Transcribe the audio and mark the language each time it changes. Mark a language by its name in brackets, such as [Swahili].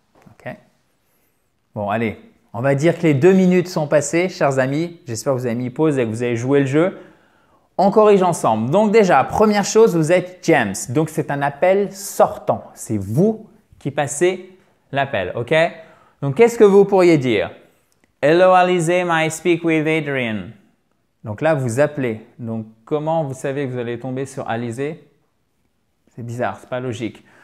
[French] OK? Bon, allez. On va dire que les 2 minutes sont passées, chers amis. J'espère que vous avez mis pause et que vous avez joué le jeu. On corrige ensemble. Donc déjà, première chose, vous êtes James. Donc c'est un appel sortant. C'est vous qui passez l'appel, ok? Donc qu'est-ce que vous pourriez dire? [English] Hello Alizé, may I speak with Adrian? [French] Donc là, vous appelez. Donc comment vous savez que vous allez tomber sur Alizé? C'est bizarre, c'est pas logique.